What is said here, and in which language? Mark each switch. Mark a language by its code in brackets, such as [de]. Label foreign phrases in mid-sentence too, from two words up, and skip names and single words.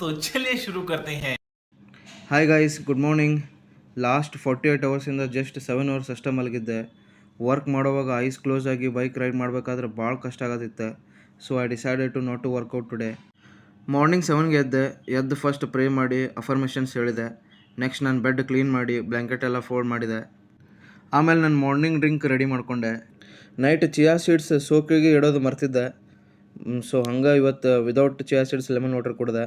[hi] तो चलिए शुरू करते हैं. [en] Hi guys, good morning. last 48 hours just 7 hours [kn] ಅಷ್ಟೇ ಮಲಗಿದ್ದೆ. ವರ್ಕ್ ಮಾಡುವಾಗ [en] eyes close [kn] ಆಗಿ [en] bike ride [kn] ಮಾಡಬೇಕಾದ್ರೆ ಭಾಳ ಕಷ್ಟ ಆಗತ್ತಿತ್ತು. [en] So I decided to not to workout today. [kn] ಮಾರ್ನಿಂಗ್ 7ಗೆ ಎದ್ದು [en] first pray [kn] ಮಾಡಿ ಅಫರ್ಮೇಷನ್ಸ್ ಹೇಳಿದೆ. ನೆಕ್ಸ್ಟ್ ನಾನು [en] bed clean [kn] ಮಾಡಿ ಬ್ಲ್ಯಾಂಕೆಟ್ ಎಲ್ಲ ಫೋಲ್ಡ್ ಮಾಡಿದೆ. ಆಮೇಲೆ ನಾನು [en] morning drink ready [kn] ಮಾಡಿಕೊಂಡೆ. [en] night chia seeds [kn] ಸೋಕಿಗೆ ಇಡೋದು ಮರ್ತಿದ್ದೆ. ಸೊ ಹಂಗೆ ಇವತ್ತು [en] without chia seeds lemon water [kn] ಕುಡಿದೆ.